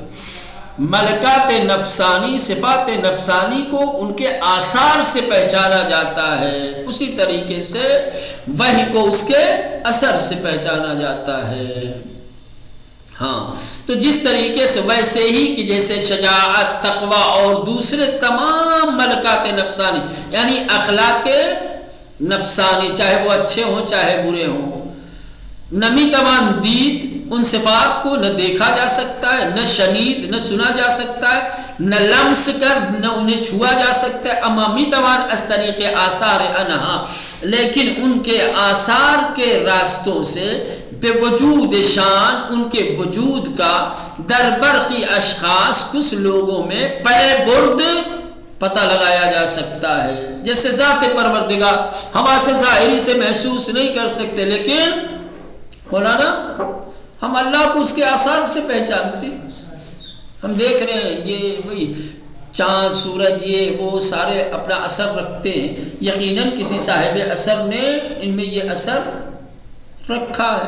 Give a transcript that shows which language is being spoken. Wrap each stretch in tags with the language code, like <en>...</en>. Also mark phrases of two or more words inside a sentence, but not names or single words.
<ur>ملکات نفسانی، صفات نفسانی کو ان کے آثار سے پہچانا جاتا ہے، اسی طریقے سے وحی کو اس کے اثر سے پہچانا جاتا ہے۔ ہاں، تو جس طریقے سے ویسے ہی کہ جیسے شجاعت، تقوی اور دوسرے تمام ملکات نفسانی یعنی اخلاق نفسانی، چاہے وہ اچھے ہوں چاہے برے ہوں،</ur> <fa>نمی توان دید،</fa> <ur>ان صفات کو نہ دیکھا جا سکتا ہے،</ur> <fa>نہ شنید،</fa> <ur>نہ سنا جا سکتا ہے، نہ لمس کر نہ انہیں چھوا جا سکتا ہے،</ur> <fa>اما می توان از طریق آثار انہا،</fa> <ur>لیکن ان کے آثار کے راستوں سے</ur> <fa>بے وجود شان،</fa> <ur>ان کے وجود کا</ur> <fa>در برخی اشخاص</fa> <ur>کچھ لوگوں میں</ur> <fa>پے برد</fa> <ur>پتہ لگایا جا سکتا ہے۔ جیسے ذات پروردگار حواس ظاہری سے محسوس نہیں کر سکتے، لیکن مولانا ہم اللہ کو اس کے آثار سے پہچانتے، ہم دیکھ رہے ہیں یہ وہی چاند سورج یہ وہ سارے اپنا اثر رکھتے ہیں، یقیناً کسی صاحب اثر نے ان میں یہ اثر رکھا ہے۔</ur>